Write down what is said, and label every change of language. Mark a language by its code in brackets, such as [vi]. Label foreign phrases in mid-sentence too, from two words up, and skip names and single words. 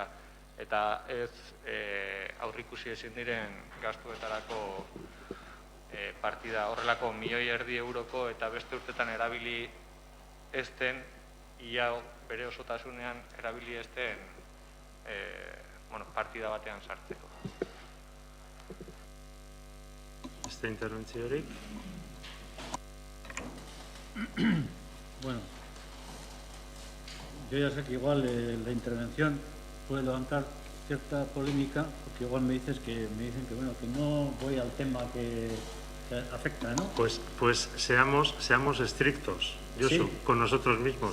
[eu] Eta ez aurrikusi ezin diren gastuetarako partida horrelako 1,5 milioi euroko eta beste urtetan erabili ezten ia bere osotasunean erabili ezten partida batean sartzeko. Beste interbentziorik? [es] Bueno, yo ya sé que igual la intervención puede levantar cierta polémica, porque igual me dicen que bueno, que no voy al tema que afecta, ¿no? Pues seamos estrictos, Josu, Sí. con nosotros mismos.